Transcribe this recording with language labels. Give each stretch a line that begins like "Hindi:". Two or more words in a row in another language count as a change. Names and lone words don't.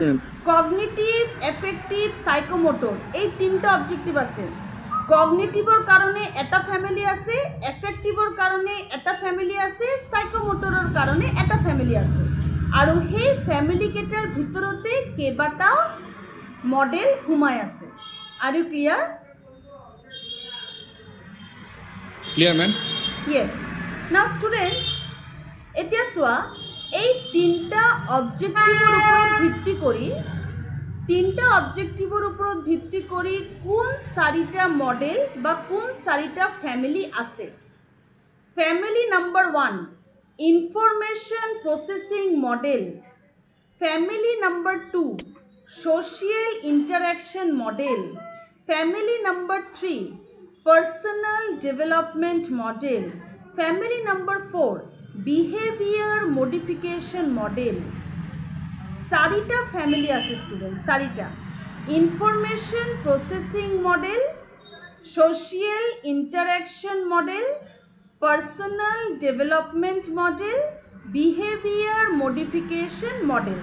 English: cognitive affective psychomotor
Assamese: এই তিনটা অবজেক্টিভ আছে কগনিটিভৰ কাৰণে এটা ফ্যামিলি আছে এফেক্টিভৰ কাৰণে এটা ফ্যামিলি আছে সাইকোমোটৰৰ কাৰণে এটা ফ্যামিলি আছে আৰু সেই ফ্যামিলি কেইটাৰ ভিতৰতে কেইবাটাও মডেল সোমাই আছে
English: are you clear clear ma'am yes now student
Assamese: এতিয়া চোৱা এই তিনটা অবজেক্টিভৰ ওপৰত ভিত্তি কৰি কোন চাৰিটা মডেল বা কোন চাৰিটা ফ্যামিলি আছে
English: family number 1 information processing model family number 2 social interaction model family number 3 personal development model family number 4 behaviour modification model
Assamese: চাৰিটা ফ্যামিলি আছে
English: স্টুডেন্ট চাৰিটা information processing model, social interaction model, personal development model, behaviour modification model.